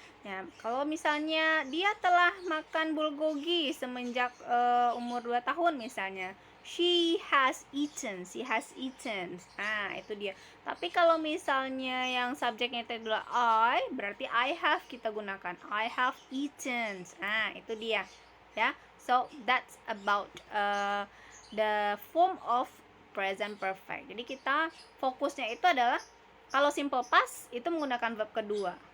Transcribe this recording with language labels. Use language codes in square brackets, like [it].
[id] Ya, kalau misalnya dia telah makan bulgogi semenjak umur 2 tahun misalnya. [en] She has eaten. [id] Nah, itu dia. Tapi kalau misalnya yang subjeknya itu adalah I, berarti [en] I have [id] kita gunakan. [en] I have eaten. [id] Nah, itu dia. Ya. [en] So, that's about the form of present perfect. [id] Jadi kita fokusnya itu adalah kalau simple past itu menggunakan verb kedua.